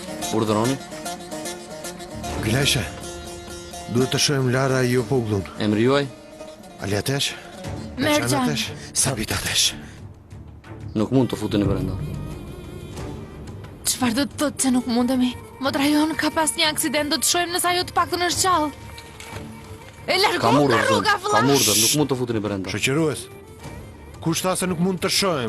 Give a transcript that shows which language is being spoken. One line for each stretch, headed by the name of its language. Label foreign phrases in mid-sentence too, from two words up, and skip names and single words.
Albanian: Urdhëroni. Güleshe, duhet të shohim Lara Jopoglun. Emri juaj? Ali Atesh? Mercan. Atesh? Sabit Atesh. Nuk mund të futeni brenda. Çfarë do të thotë se nuk mundemi? Motra jon ka pas një aksident, do të shohim nëse ajo të paktën është gjallë. E Kam largon nga urdhër, rruga kam vëlla. urdhër, nuk mund të futeni brenda. Shoqërues, kush tha se nuk mund të shohim?